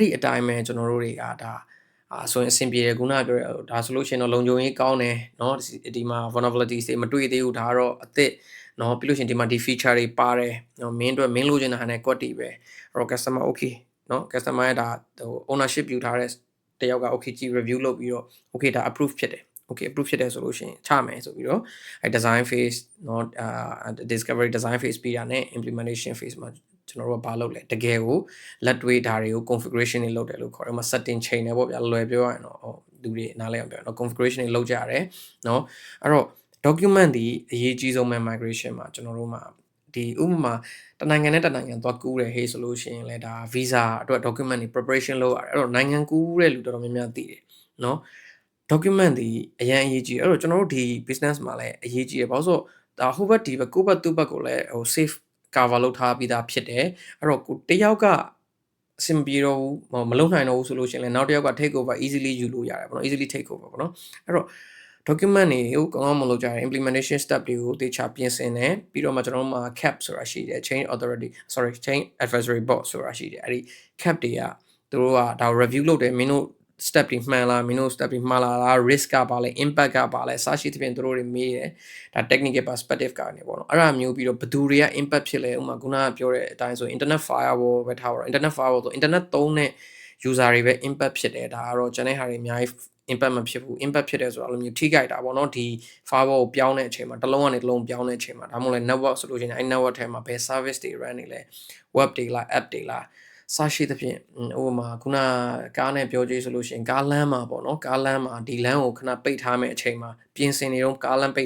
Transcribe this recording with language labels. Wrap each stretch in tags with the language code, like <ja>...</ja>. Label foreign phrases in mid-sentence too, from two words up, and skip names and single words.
<my>အတိုင်းပဲကျွန်တော်တို့တွေကဒါဆိုရင်အဆင်ပြေတယ်ခုနပြောတဲ့ဒါဆိုလို့ရှိရင်တော့လုံခြုံရေးကောင်းတယ်နော်ဒီမှာ vulnerabilities တွေမတွေ့သေးဘူးဒါကတော့အသစ်နော်ပြီးလို့ရှိရင်ဒီမှာဒီ feature တွေပါတယ်နော်မင်းတို့မင်းလိုချင်တာဟာနဲ့ကွက်တီပဲအဲ့တော့</my> <en>customer okay</en> <my>နော် customer ရဲ့ဒါဟို ownership ယူထားတဲ့တယောက်က okay ကြည့် review လုပ်ပြီးတော့ okay ဒါ approve ဖြစ်တယ်</my> <en>okay approve</en> <my>ဖြစ်တယ်ဆိုလို့ရှိရင်ချမယ်ဆိုပြီးတော့အဲ</my> <en>design phase</en> <my>နော်</my> <en>discovery design phase</en> <my>ပြီးတာနဲ့</my> <en>implementation phase</en> <my>မှာကျွန်တော်တို့ကဘာလုပ်လဲတကယ်ကိုလက်တွေ့ဓာတ်တွေကို configuration တွေလုပ်တယ်လို့ခေါ်တယ်။ဥပမာ setting ချိန် တယ်ပေါ့ဗျာလွယ်ပြောရရင်တော့လူတွေနားလည်အောင်ပြောရအောင် configuration တွေလုပ်ကြရတယ်နော်အဲ့တော့ document ဒီအရေးကြီးဆုံးပဲ migration မှာကျွန်တော်တို့မှာဒီဥပမာတနိုင်ငံနဲ့တ နိုင်ငံသွားကူးတယ်ဟေးဆိုလို့ရှိရင်လည်းဒါ visa အတွက် document တွေ preparation လုပ်ရတယ်အဲ့တော့နိုင်ငံကူးတဲ့လူတော်တော်များများသိတယ်နော် document ဒီအရင်အရေးကြီးအဲ့တော့ကျွန်တော်တို့ဒီ business မှာလည်းအရေးကြီးတယ်ဘာလို့ဆိုဒါဟိုဘက်ဒီဘက်ကိုဘက်သူ့ဘက်ကိုလည်းဟို</my> <en>safe cover</en> <my>လုပ်ထားပြီးသားဖြစ်တယ်အဲ့တော့ကိုတယောက်ကအဆင်ပြေတော့မလုံနိုင်တော့ဘူးဆိုလို့ရှိရင်လည်းနောက်တစ်ယောက်က</my> <en>take over easily</en> <my>ယူလို့ရတယ်ပေါ့နော်</my> <en>easily take over</en> <my>ပေါ့နော်အဲ့တော့ document တွေကိုကောင်းကောင်းမလုပ်ကြရ</my> <en>implementation step</en> <my>တွေကိုသေချာပြင်ဆင်တယ်ပြီးတော့မှကျွန်တော်တို့မှာ cap ဆိုတာရှိတယ် chain</my> <en>advisory board</en> <my>ဆိုတာရှိတယ်အဲ့ဒီ cap တွေကသူတို့ကဒါ review လုပ်တယ်မင်းတို့ step တွေမှန်လားမင်းတို့ step တွေမှားလား risk ကပါလဲ impact ကပါလဲစရှိသဖြင့်သူတို့တွေမေးတယ်ဒါ</my> <en>technical perspective</en> <my>ကနေပေါ့နော်အဲ့ဒါမျိုးပြီးတော့ဘယ်သူတွေက impact ဖြစ်လဲဥပမာခုနကပြောတဲ့အတိုင်းဆို</my> <en>internet firewall</en> <my>ပဲထားပါတော့</my> <en>internet firewall</en> <my>ဆို internet သုံးတဲ့ user တွေပဲ impact ဖြစ်တယ်ဒါကတော့ကျွန်တဲ့ဟာတွေအများကြီး impact မဖြစ်ဘူး impact ဖြစ်တယ်ဆိုတော့အဲ့လိုမျိုးထိခိုက်တာပေါ့နော်ဒီ firewall ကိုပြောင်းတဲ့အချိန်မှာတစ်လုံးကနေတစ်လုံးပြောင်းတဲ့အချိန်မှာဒါမှမဟုတ်လဲ network ဆိုလို့ရှိရင်အဲ့ network ထဲမှာဘယ် service တွေ run နေလဲ web တွေလား app တွေလားစရှိသဖြင့်ဥပမာခုနကားနဲ့ပြောကြည့်ဆိုလို့ရှိရင်ကားလမ်းမှာပေါ့နော်ကားလမ်းမှာဒီလမ်းကိုခဏပိတ်ထားမယ့်အချိန်မှာပြင်ဆင်နေတော့ကားလမ်းပိတ်</my>